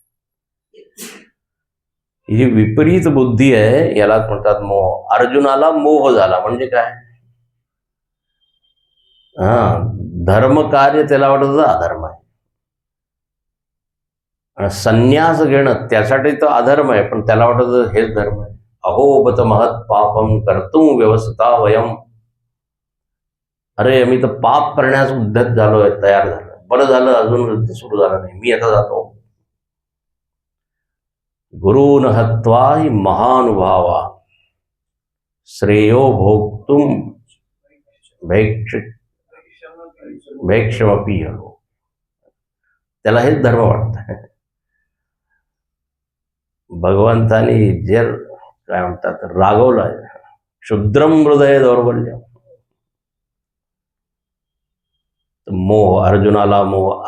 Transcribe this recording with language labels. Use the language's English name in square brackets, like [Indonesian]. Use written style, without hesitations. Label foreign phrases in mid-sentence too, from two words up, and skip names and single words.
[Marathi] ही जी विपरीत बुद्धी आहे यालाच म्हणतात मोह. अर्जुनाला मोह झाला म्हणजे काय? धर्म कार्य त्याला वाटत अधर्म आहे, आणि संन्यास घेणं त्यासाठी तो अधर्म आहे, पण त्याला वाटत हेच धर्म आहे. [Sanskrit] अहो बत महत् पापम कर्तुम व्यवस्था वयम. [Marathi] अरे मी तर पाप करण्यास उद्धत झालोय, तयार झालोय. बरं झालं अजून युद्ध सुरू झालं नाही, मी आता जातो. [Sanskrit] गुरुन हत्वा हि महानुभावा श्रेयो भोक्तुम भैक्षमपी. [Marathi] त्याला हेच धर्म वाटत. भगवंतानी जे काय म्हणतात रागवलंय, [Sanskrit] क्षुद्रम हृदय दौर्बल्य. [Marathi] मोह, अर्जुनाला मोह.